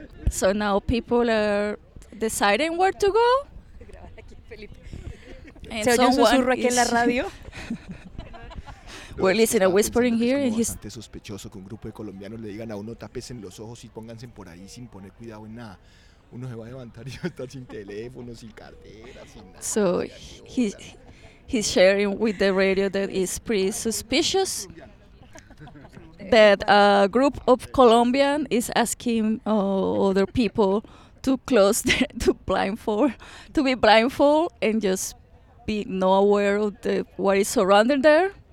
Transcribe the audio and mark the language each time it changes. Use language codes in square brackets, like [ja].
[en] So now people are deciding where to go. [es] ¿Se oye un susurro aquí en la radio? [en] We're listening, whispering here. [es] Es bastante sospechoso que un grupo de colombianos le digan a uno tápese en los ojos y pónganse por ahí sin poner cuidado en nada. Uno se va a levantar y va a estar sin teléfono, sin cartera, sin nada. [en] So he's sharing with the radio that is pretty suspicious that a group of Colombian is asking other people to close to be blindfold and just be no aware of what is surrounding there.